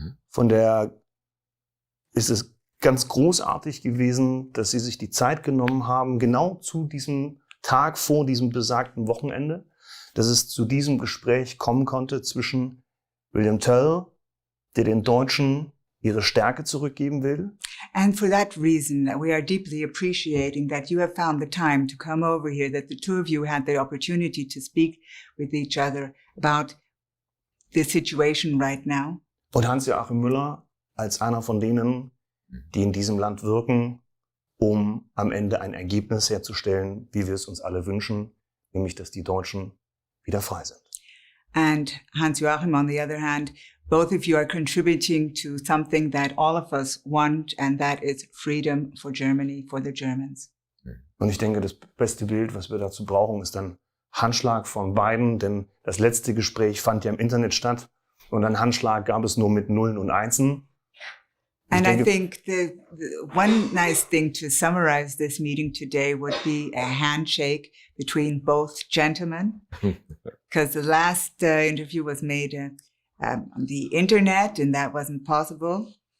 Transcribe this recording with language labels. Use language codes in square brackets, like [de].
[de] Von der ist es ganz großartig gewesen, dass Sie sich die Zeit genommen haben, genau zu diesem Tag vor diesem besagten Wochenende, dass es zu diesem Gespräch kommen konnte zwischen William Toel, der den Deutschen ihre Stärke zurückgeben will. [en] And for that reason, we are deeply appreciating that you have found the time to come over here, that the two of you had the opportunity to speak with each other about the situation right now. [de] Und Hans-Joachim Müller als einer von denen, die in diesem Land wirken, um am Ende ein Ergebnis herzustellen, wie wir es uns alle wünschen, nämlich dass die Deutschen wieder frei sind. [en] And Hans-Joachim, on the other hand, both of you are contributing to something that all of us want, and that is freedom for Germany, for the Germans. [de] Und ich denke, das beste Bild, was wir dazu brauchen, ist ein Handschlag von beiden, denn das letzte Gespräch fand ja im Internet statt und einen Handschlag gab es nur mit Nullen und Einsen. [en] And I think the one nice thing to summarize this meeting today would be a handshake between both gentlemen, because the last interview was made on the internet, and that wasn't possible.